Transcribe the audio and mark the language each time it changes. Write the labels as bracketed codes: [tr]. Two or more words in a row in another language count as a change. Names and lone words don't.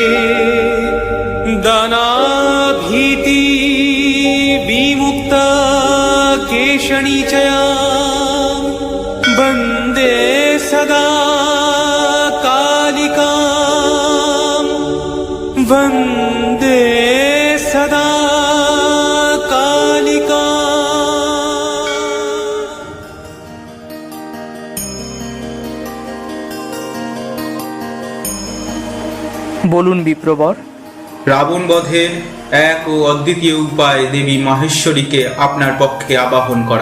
[sa] दानाभीति विमुक्ता केशणी च वन्दे सदा कालिकां वन्दे सदा कालिका। [bn] বলুন বিপ্রবর। রাবণ বধের এক ও অদ্বিতীয় উপায় দেবী মাহেশ্বরীকে আপনার পক্ষে আবাহন করা।